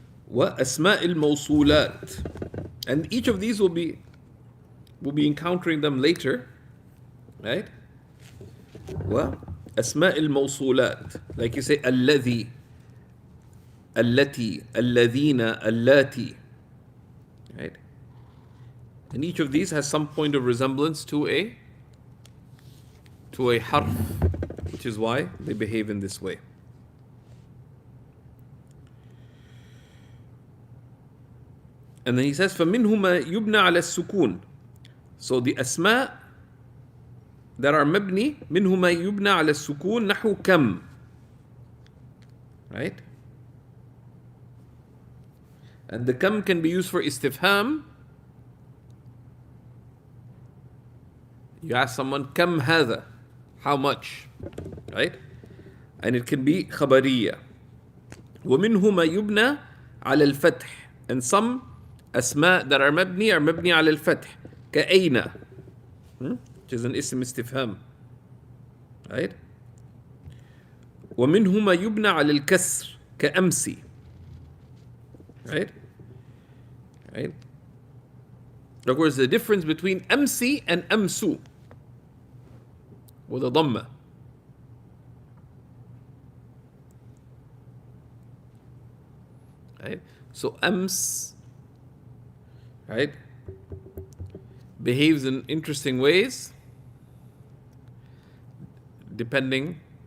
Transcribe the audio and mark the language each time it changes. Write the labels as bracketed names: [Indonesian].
[Arabic] وأسماء الموصولات, [English] and each of these we'll be encountering them later, right? [Arabic] وأسماء الموصولات, [English] like you say [Arabic] الذي, التي, الذين, اللاتي, right? [English] And each of these has some point of resemblance to a harf, which is why they behave in this way. And then he says, [Arabic] فَمِنْهُ مَا يُبْنَى عَلَى السُّكُونِ. [English] So the asma that are mabni, [Arabic] مِنْهُ مَا يُبْنَى عَلى السُّكُونِ نَحُو كَمْ, right? [English] And the kam can be used for istifham. You ask someone, [Arabic] kam hadha, [English] how much, right? And it can be khabariya. [Arabic] وَمِنْهُ مَا يُبْنَى عَلى الْفَتْحِ. [English] And some asma that are mabni [Arabic] على الفتح, [English] كأين, which is an ism istifham, right? [Arabic] ومنه ما يبنى على الكسر كأمسي, right? [English] Right? Of course, the difference between amsi and amsu with a dhamma. Right? So ams, right, behaves in interesting ways depending.